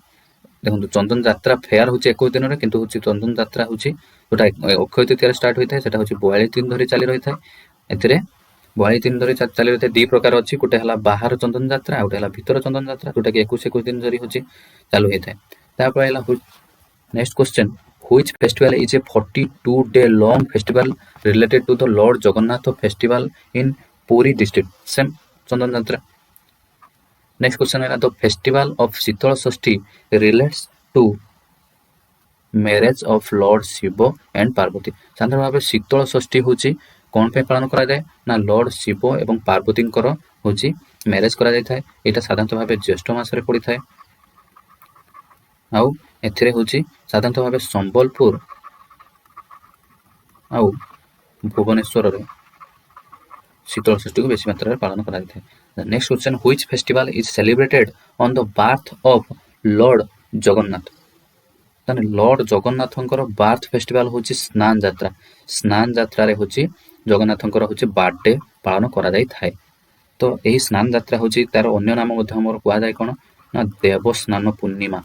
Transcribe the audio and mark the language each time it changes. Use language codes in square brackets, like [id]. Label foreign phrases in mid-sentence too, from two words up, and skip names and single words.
[or] ଦେଖନ୍ତୁ ଚନ୍ଦନ ଯାତ୍ରା ଫେୟାର ହେଉଛି 21 ଦିନରେ, କିନ୍ତୁ ହେଉଛି ଚନ୍ଦନ ଯାତ୍ରା ହେଉଛି ଯେଉଁଟା ଅକ୍ଷୟ ତୃତୀୟାରେ ଷ୍ଟାର୍ଟ ହୋଇଥାଏ ସେଟା ହେଉଛି 42 ଦିନ ଧରି ଚାଲି ରହିଥାଏ। ଏଥିରେ 42 ଦିନ ଧରି ଚାଲି ରହିଥାଏ। ଦୁଇ ପ୍ରକାର ଅଛି, ଗୋଟେ ହେଲା ବାହାର ଚନ୍ଦନ ଯାତ୍ରା ଆଉ ଗୋଟେ ହେଲା ଭିତର ଚନ୍ଦନ ଯାତ୍ରା, ଯେଉଁଟାକି 21 ଦିନ ଧରି ହେଉଛି ଚାଲୁ ହୋଇଥାଏ। ତାପରେ ହେଲା [en] next question, which festival is a 42-day long festival related to the Lord Jagannath festival in Puri district? Same ଚନ୍ଦନ ଯାତ୍ରା। next question ହେଲା the festival of ଶୀତଳ ଷଷ୍ଠୀ relates to marriage of Lord Shiva and Parvati. [or] ସାଧାରଣ ଭାବେ ଶୀତଳ ଷଷ୍ଠୀ ହେଉଛି କ'ଣ ପାଇଁ ପାଳନ କରାଯାଏ ନା ଲର୍ଡ ଶିବ ଏବଂ ପାର୍ବତୀଙ୍କର ହେଉଛି ମ୍ୟାରେଜ କରାଯାଇଥାଏ। ଏଇଟା ସାଧାରଣତଃ ଭାବେ ଜ୍ୟେଷ୍ଠ ମାସରେ ପଡ଼ିଥାଏ। ଆଉ ଏଥିରେ ହେଉଛି ସାଧାରଣତଃ ଭାବେ ସମ୍ବଲପୁର ଆଉ ଭୁବନେଶ୍ୱରରେ ଶୀତଳ ଷଷ୍ଠୀକୁ ବେଶୀ ମାତ୍ରାରେ ପାଳନ କରାଯାଇଥାଏ। [en] next question, which festival is celebrated on the birth of Lord ଜଗନ୍ନାଥ? [or] ତାହେଲେ ଲର୍ଡ ଜଗନ୍ନାଥଙ୍କର [en] birth festival [or] ହେଉଛି ସ୍ନାନ ଯାତ୍ରା। ସ୍ନାନ ଯାତ୍ରାରେ ହେଉଛି ଜଗନ୍ନାଥଙ୍କର ହେଉଛି ବାର୍ଥଡେ ପାଳନ କରାଯାଇଥାଏ। ତ ଏହି ସ୍ନାନ ଯାତ୍ରା ହେଉଛି ତାର ଅନ୍ୟ ନାମ ମଧ୍ୟ ଆମର କୁହାଯାଏ କ'ଣ ନା ଦେବସ୍ନାନ ପୂର୍ଣ୍ଣିମା।